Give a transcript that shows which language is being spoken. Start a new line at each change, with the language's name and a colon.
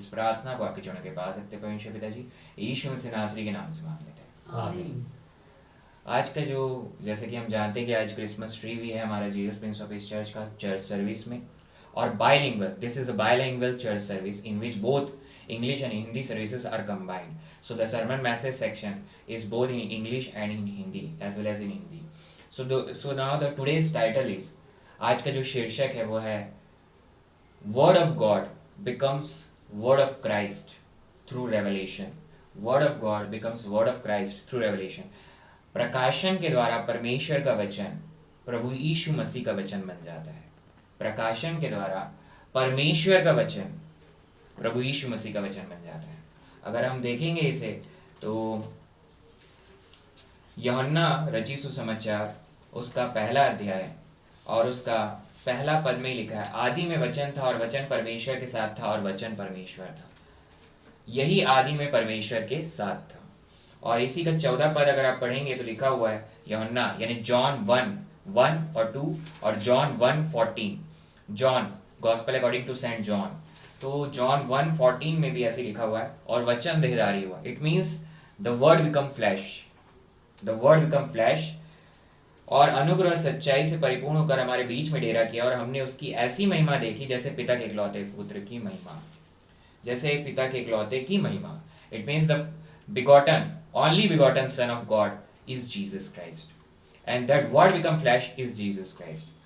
Hindi: इस प्रार्थना को आपके चरणों के पास रखते परमेश्वर पिताजी, यीशु मसीह नासरी के नाम से मांग लेते हैं, आमीन। आज का जो, जैसे कि हम जानते हैं कि आज क्रिसमस ट्री भी है हमारा Jesus Prince of peace church का चर्च सर्विस में, और bilingual,
English: This is a bilingual church service in which both English and Hindi services are combined. So the sermon message section is both in English and in Hindi as well as in Hindi. So now the today's title is,
Hindi: आज का जो शीर्षक है वो है
English: Word of God becomes Word of Christ through revelation. Word of God becomes Word of Christ through revelation.
Hindi: प्रकाशन के द्वारा परमेश्वर का वचन प्रभु यीशु मसीह का वचन बन जाता है। प्रकाशन के द्वारा परमेश्वर का वचन प्रभु यीशु मसीह का वचन बन जाता है। अगर हम देखेंगे इसे तो यूहन्ना रचित सुसमाचार उसका पहला अध्याय और उसका पहला पद में लिखा है, आदि में वचन था और वचन परमेश्वर के साथ था और वचन परमेश्वर था। यही आदि में परमेश्वर के साथ था। और इसी का 14 पद अगर आप पढ़ेंगे तो लिखा हुआ है यूहन्ना यानी जॉन 1:1 और 2 और John 1:14, John gospel according to Saint John, तो जॉन 1:14 में भी ऐसे लिखा हुआ है, और वचन देहधारी हुआ।
English: it means the word become flesh,
Hindi: the word become flash, और अनुग्रह और सच्चाई से परिपूर्ण होकर हमारे बीच में डेरा किया, और हमने उसकी ऐसी महिमा देखी जैसे पिता के इकलौते पुत्र की महिमा, जैसे पिता के इकलौते की महिमा।
English: It means the begotten, only begotten son of God is Jesus Christ, and that word become flesh is Jesus Christ.